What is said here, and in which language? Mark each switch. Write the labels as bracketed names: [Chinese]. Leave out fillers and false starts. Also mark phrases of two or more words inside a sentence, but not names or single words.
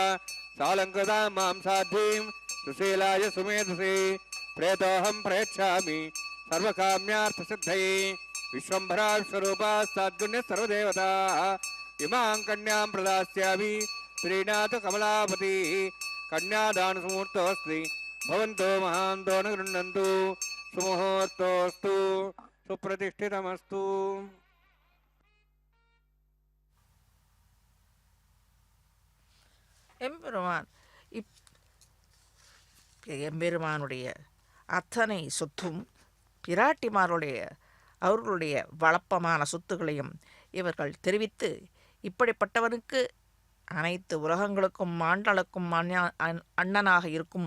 [Sanskrit] सालंकृतां मां साध्वीं सुशीलाय सुमेधसे प्रेतोऽहं प्रयच्छामि सर्वकाम्यार्थसिद्धये विश्वम्भरा स्वरूपा साद्गुण्य सर्वदेवताः इमां कन्यां प्रदास्यामि श्रीनाथ कमलापतिः कन्यादानसमुहूर्तोऽस्ति भवन्तो महान्तो न गृह्णन्तु सुमुहूर्तोऽस्तु सुप्रतिष्ठितमस्तु [Tamil] எம்பெருமானுடைய அத்தனை சொத்தும் பிராட்டிமாருடைய அவர்களுடைய வளப்பமான சொத்துக்களையும் இவர்கள் தெரிவித்து இப்படிப்பட்டவனுக்கு அனைத்து உலகங்களுக்கும் மாண்டலுக்கும் அண்ணனாக இருக்கும்